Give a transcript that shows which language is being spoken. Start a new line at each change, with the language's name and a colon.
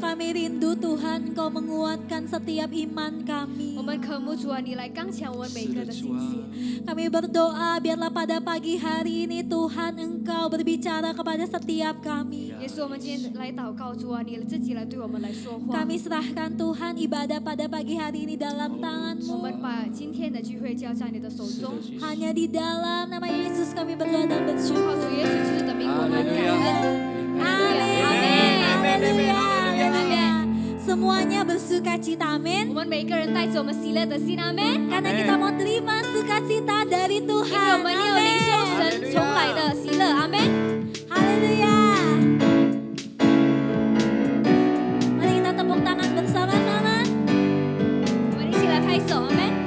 Indonesian: Kami rindu Tuhan Engkau menguatkan setiap iman kami.
Chinese: 我们渴慕主啊，你来刚强我们每个的信心。
Indonesian: Kami berdoa biarlah pada pagi hari ini Tuhan Engkau berbicara kepada setiap kami.
Chinese: 耶稣，我们今天来祷告，主啊，你自己来对我们来说话。
Indonesian: Kami serahkan Tuhan ibadah pada pagi hari ini dalam
Chinese: 我
Indonesian: tangan-Mu.
Chinese: 们把今天的聚会交在你的手中。
Indonesian: Hanya di dalam nama Yesus kami berdoa dan
Chinese: 靠
Indonesian: bersyukur.
Chinese: 主耶稣基督的名，我们感恩。
Indonesian: Haleluya. Semuanya bersuka cita,
Chinese: 我
Indonesian: amin.
Chinese: 们每个人带着我们喜乐的心，阿门。
Indonesian: Karena kita mau terima sukacita dari
Chinese: 因为
Indonesian: Tuhan.
Chinese: 我们要领受神从来的喜乐，阿门。
Indonesian: Haleluya. Mari kita tepuk tangan bersama-sama.
Chinese: 我们一起来拍手，阿门。